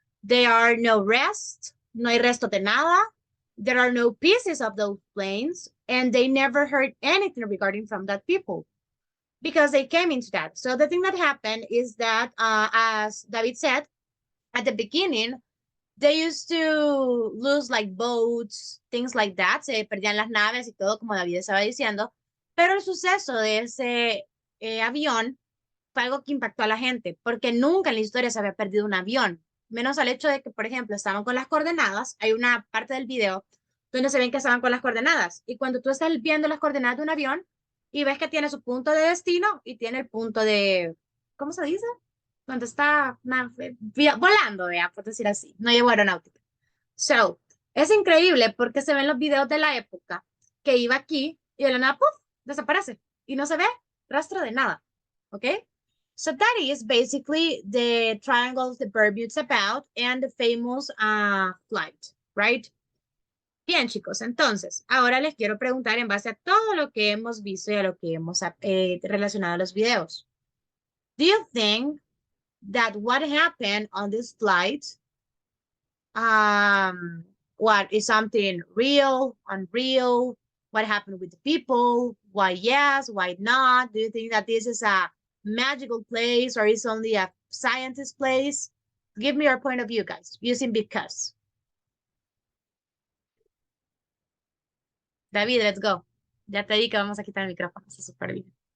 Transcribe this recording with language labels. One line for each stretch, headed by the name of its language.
English: There are no rest,
Spanish: no hay resto de nada.
English: There are no pieces of those planes, and they never heard anything regarding from that people because they came into that. So the thing that happened is that, as David said, at the beginning, they used to lose like boats, things like that.
Spanish: Se perdían las naves y todo, como David estaba diciendo. Pero el suceso de ese avión fue algo que impactó a la gente, porque nunca en la historia se había perdido un avión. Menos al hecho de que, por ejemplo, estaban con las coordenadas. Hay una parte del video donde se ven que estaban con las coordenadas. Y cuando tú estás viendo las coordenadas de un avión y ves que tiene su punto de destino y tiene el punto de, ¿cómo se dice? Cuando está volando, vea, por decir así. No llevo aeronáutica. So, es increíble porque se ven los videos de la época que iba aquí y de la nada, ¡puf!, desaparece. Y no se ve rastro de nada. ¿Ok?
English: So that is basically the triangle of the Bermudas about and the famous flight, right?
Spanish: Bien, chicos, entonces, ahora les quiero preguntar en base a todo lo que hemos visto y a lo que hemos relacionado a los videos.
English: Do you think that what happened on this flight, what is something real, unreal? What happened with the people? Why yes, why not? Do you think that this is a magical place or is only a scientist place? Give me your point of view, guys, using BECAS. David, let's go.
Spanish: Ya te di que vamos a quitar el micrófono, eso es súper bien.